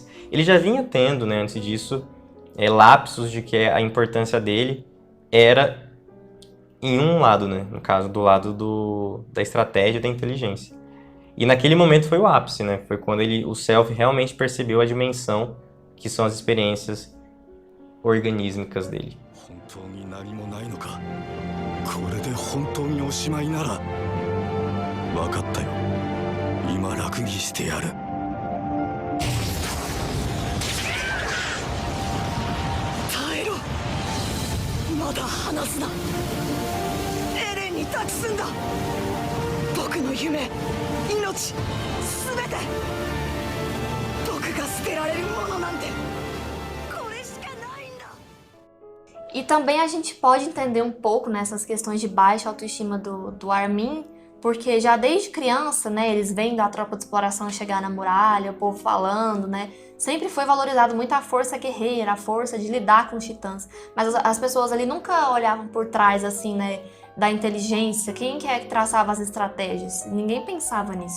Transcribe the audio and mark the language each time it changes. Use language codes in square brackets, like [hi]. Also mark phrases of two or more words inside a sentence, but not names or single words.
[pt] Ele já vinha tendo, né, antes disso, lapsos de que a importância dele era em um lado, né? No caso, do lado da estratégia e da inteligência. E naquele momento foi o ápice, né? Foi quando o Self realmente percebeu a dimensão que são as experiências organísmicas dele. [ja] 本当に何もないのか。これで本当におしまいなら。分かったよ。今楽にしてやる。耐えろ。まだ離すな。エレンに託すんだ。僕の夢、命、すべて。僕が捨てられるものなんてこれしかないんだ。 [pt] E também a gente pode entender um pouco nessas questões de baixa autoestima do Armin, porque já desde criança, né, eles vendo a tropa de exploração chegar na muralha, o povo falando, né, sempre foi valorizado muito a força guerreira, a força de lidar com os titãs, mas as pessoas ali nunca olhavam por trás, assim, né, da inteligência, quem que é que traçava as estratégias, ninguém pensava nisso.